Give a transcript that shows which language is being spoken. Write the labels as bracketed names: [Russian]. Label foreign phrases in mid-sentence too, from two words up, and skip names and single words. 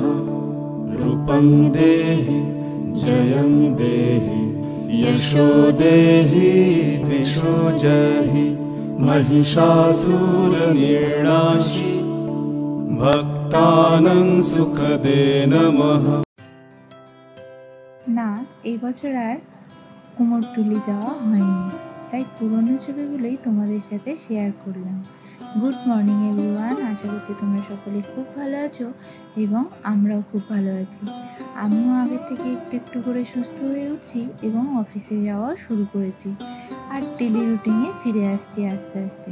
[Sanskrit] रूपं देहि जयं देहि यशो देहि दिशो जहि। महिषासुरनिर्णाशि भक्तानां सुखदे नमः। [Bangla] না, এই বছর আর কুমোরটুলি যাওয়া হয়নি, তাই পুরনো ছবিগুলোই তোমাদের সাথে শেয়ার করলাম। [English] good morning everyone, [Bangla] আশা করছি তোমরা সকলে খুব ভালো আছো এবং আমরাও খুব ভালো আছি। আমিও আগের থেকে একটু একটু করে সুস্থ হয়ে উঠছি এবং অফিসে যাওয়া শুরু করেছি আর ডেলি রুটিনে ফিরে আসছি আস্তে আস্তে।